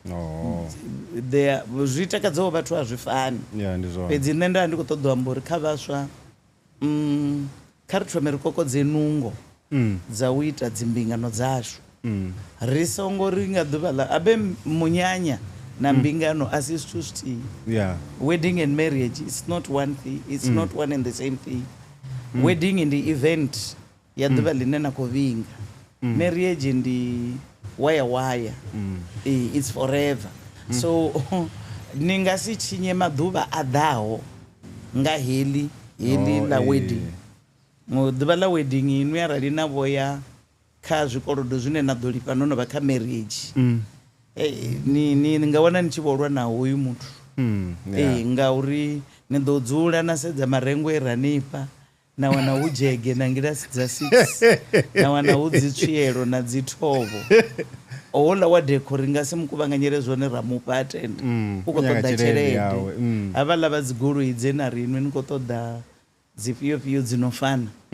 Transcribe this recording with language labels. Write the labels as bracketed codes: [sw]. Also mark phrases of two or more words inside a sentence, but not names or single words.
[ve] zwi takadzaho vhathu a zwi fani fhedzi nṋe nda ndi khou ṱoḓa u amba uri kha vhaswa kha ri thome ri kokodze nungo dza u ita dzimbingano dzashu ri songo ri nga ḓuvha ḽa abe munyanya na mbingano a si zwithu zwithihi wedding [en] and marriage it's not one thing it's not one and the same thing [ve] wedding ndi event ya ḓuvha ḽine na khou vhinga marriage ndi waya [en] it's forever [ve] so ni nga si tshinye maḓuvha a ḓaho nga heḽi ḽa wedding ḓuvha ḽa wedding inwi arali na vhoya kha zwikolodo zwine na ḓo lifha no no vha kha marriage ni nga wana ni tshi vholwa na hoyu muthu ngauri ni ḓo dzula na sedza marengo e ranifha na wana hu dzhege na ngilasi dza 6 na wana hu dzi tswielo na dzi thovho ohola wa decor nga si mukuvhanganyele zwone ra mufha atende u khou ṱoḓa tshelede havhaḽa vha dzi goloi dze na ri inwi ni khou ṱoḓa dzi fhio dzi no fana